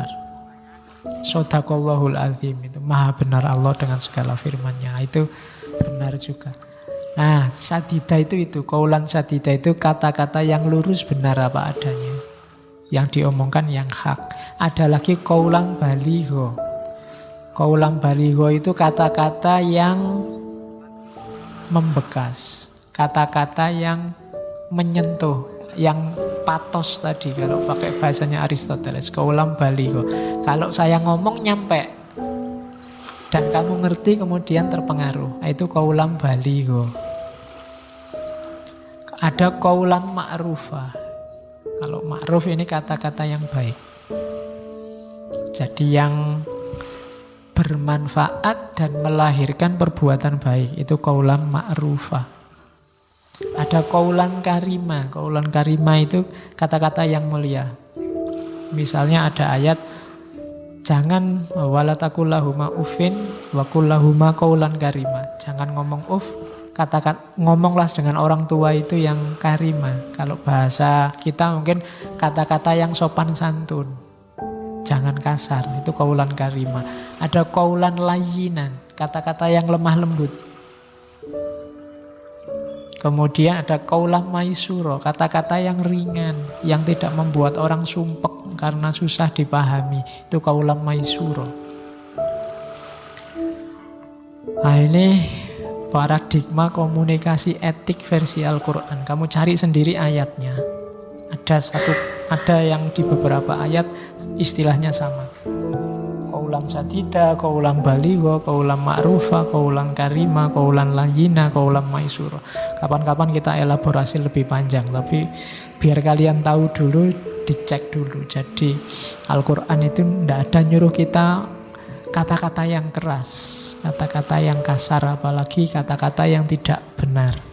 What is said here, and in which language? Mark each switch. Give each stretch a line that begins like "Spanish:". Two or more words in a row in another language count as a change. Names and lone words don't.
Arabic: صدق الله العظيم,
Indonesian: itu maha benar Allah dengan segala firman-Nya. Itu benar juga. Nah, sadida itu
Arabic: قولا سديدا
Indonesian: itu kata-kata yang lurus, benar apa adanya. Yang diomongkan yang hak. Ada lagi
Arabic: قولا بليغا. قولا بليغا
Indonesian: itu kata-kata yang membekas, kata-kata yang menyentuh, yang patos tadi kalau pakai bahasanya Aristoteles,
Arabic: قولا بليغا.
Indonesian: Kalau saya ngomong nyampe dan kamu ngerti kemudian terpengaruh, itu
Arabic: قولا بليغا.
Indonesian: Ada
Arabic: قولا معروفا.
Indonesian: Kalau ma'ruf ini kata-kata yang baik. Jadi yang bermanfaat dan melahirkan perbuatan baik, itu
Arabic: قولا معروفا.
Indonesian: Ada
Arabic: قولا كريما. قولا كريما
Indonesian: itu kata-kata yang mulia. Misalnya ada ayat, jangan
Arabic: ولا تقل لهما أف وقل لهما قولا كريما.
Indonesian: Jangan ngomong uf, ngomonglah dengan orang tua itu yang karima. Kalau bahasa kita mungkin kata-kata yang sopan santun. Jangan kasar, itu
Arabic: قولا كريما.
Indonesian: Ada
Arabic: قولا لينا,
Indonesian: kata-kata yang lemah lembut. Kemudian ada
Arabic: قولا ميسورا,
Indonesian: kata-kata yang ringan, yang tidak membuat orang sumpek karena susah dipahami. Itu
Arabic: قولا ميسورا.
Indonesian: Nah, ini paradigma komunikasi etik versi Al-Quran. Kamu cari sendiri ayatnya. Ada yang di beberapa ayat istilahnya sama.
Arabic: قولا سديدا، قولا بليغا، قولا معروفا، قولا كريما، قولا لينا، قولا ميسورا.
Indonesian: Kapan-kapan kita elaborasi lebih panjang, tapi biar kalian tahu dulu, dicek dulu. Jadi Al-Quran itu tidak ada nyuruh kita kata-kata yang keras, kata-kata yang kasar, apalagi kata-kata yang tidak benar.